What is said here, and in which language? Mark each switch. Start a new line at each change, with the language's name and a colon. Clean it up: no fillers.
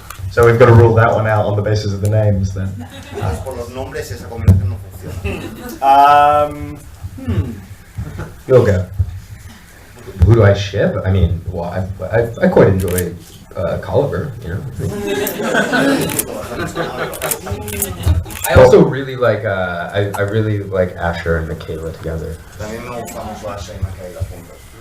English: So we've got to rule that one out on the basis of the names then.
Spanish: Por los nombres esa combinación no funciona.
English: You'll go. Who do I ship? I mean, well, I quite enjoy Colliver, you know. I also really like I really like Asher and Michaela together.
Spanish: También me gusta mucho Asha y Michaela juntos.